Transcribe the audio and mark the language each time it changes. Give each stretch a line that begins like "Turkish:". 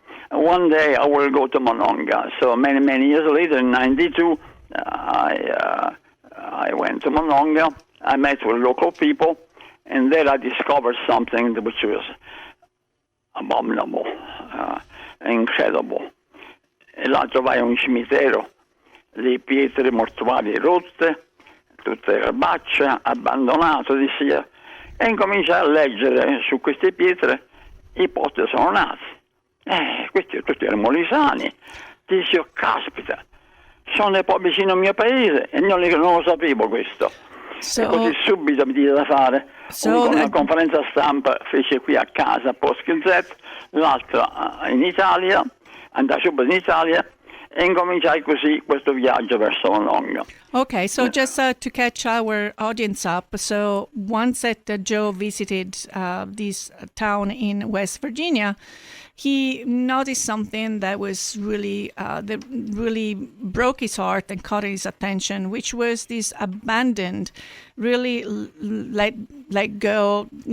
English: One day I will go to Monongah. So many years later, in 92, I went to Monongah. I met with local people, and there I discovered something which was abominable, incredible.
Italian: E là trovai un cimitero, le pietre mortuarie rotte, tutte erbacce, abbandonato, dissi, e incominciai a leggere su queste pietre i posti sono nati. Questi tutti erano molisani. Dissi, oh, caspita, sono un po' vicino al mio paese e non lo sapevo questo. E così subito mi diede da fare una conferenza stampa, fece qui a casa a Post Gazette, l'altra in Italia, andai subito in Italia e incominciai così questo viaggio verso Monongah.
English: Okay, so just to catch our audience up, so once that Joe visited this town in West Virginia, he noticed something that was really that really broke his heart and caught his attention, which was this abandoned, really let go,